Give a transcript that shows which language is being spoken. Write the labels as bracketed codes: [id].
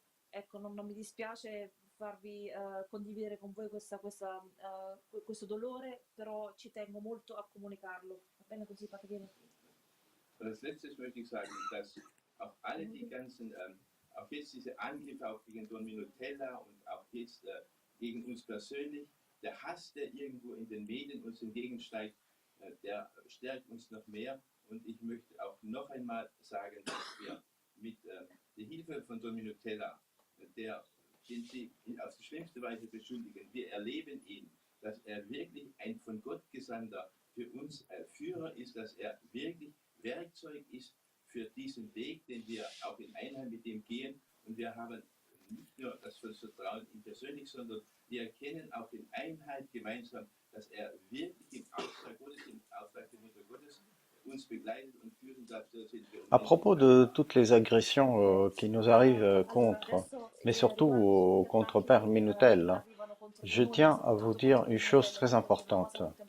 [it] Ecco, non mi dispiace farvi condividere con voi questo dolore, però ci tengo molto a comunicarlo. Va bene così, Padre Piero? [de] Als letztes möchte ich sagen, dass auch alle die ganzen, auch jetzt diese Angriffe auch gegen Don Minutella und auch jetzt gegen uns persönlich, der Hass, der irgendwo in den Medien uns entgegensteigt, der stärkt uns noch mehr. Und ich möchte auch noch einmal sagen, dass wir mit der Hilfe von Don Minutella, den Sie auf die schlimmste Weise beschuldigen, wir erleben ihn, dass er wirklich ein von Gott gesandter für uns Führer ist, dass er wirklich Werkzeug ist für diesen Weg, den wir auch in Einheit mit ihm gehen. Und wir haben nicht nur das Vertrauen in persönlich, sondern wir erkennen auch in Einheit gemeinsam, dass er wirklich im Auftrag Gottes, im Auftrag der Mutter Gottes uns begleitet und führen darf. [fr] À propos de toutes les agressions qui nous arrivent contre, mais surtout contre Père Minutel, je tiens à vous dire une chose très importante.